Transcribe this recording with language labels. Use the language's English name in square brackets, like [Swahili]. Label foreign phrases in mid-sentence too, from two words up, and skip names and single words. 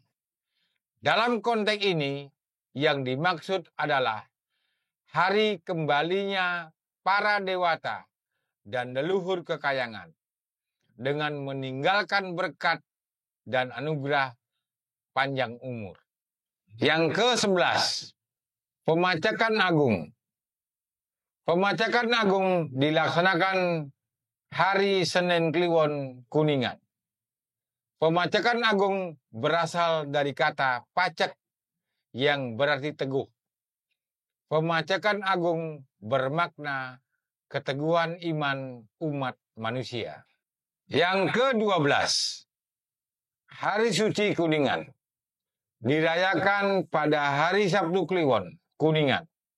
[Indonesian] Dalam konteks ini, yang dimaksud adalah hari kembalinya para dewata dan leluhur kekayangan dengan meninggalkan berkat dan anugerah panjang umur. Yang ke-11, Pemacakan Agung. Pemacakan Agung dilaksanakan hari Senin Kliwon Kuningan. Pemacakan Agung berasal dari kata pacak yang berarti teguh. Pemacakan agung bermakna keteguhan iman umat manusia. Yang ke-12, Hari Suci Kuningan, dirayakan pada hari Sabtu Kliwon, Kuningan.